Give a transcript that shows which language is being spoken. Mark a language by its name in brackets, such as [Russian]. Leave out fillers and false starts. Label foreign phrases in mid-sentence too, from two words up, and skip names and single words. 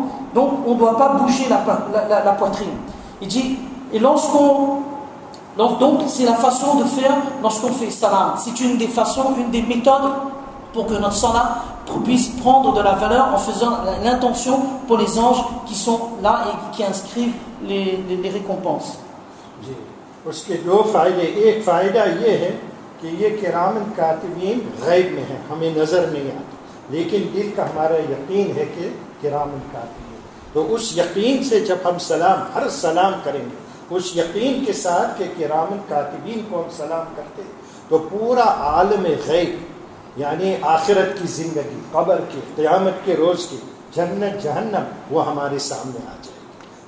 [French] Donc, on ne doit pas bouger la poitrine. Il dit, et donc c'est la façon de faire lorsqu'on fait salam. C'est une des façons, une des méthodes pour que notre salat puisse prendre de la valeur en faisant l'intention pour les anges qui sont là et qui inscrivent les récompenses. [Urdu] اس کے 2 فائدے، ایک فائدہ یہ ہے کہ یہ کراماً کاتبین غیب میں ہے، ہمیں نظر نہیں آتا، لیکن دل کا ہمارا یقین ہے کہ کراماً کاتبین. تو اس یقین سے جب ہم ہر سلام کریں گے، اس یقین کے ساتھ کہ کراماً کاتبین کو ہم سلام کرتے، تو پورا عالم غیب یعنی آخرت کی زندگی، قبر کی، قیامت کے روز کی، جنت جہنم، وہ ہمارے سامنے آ جائے گی.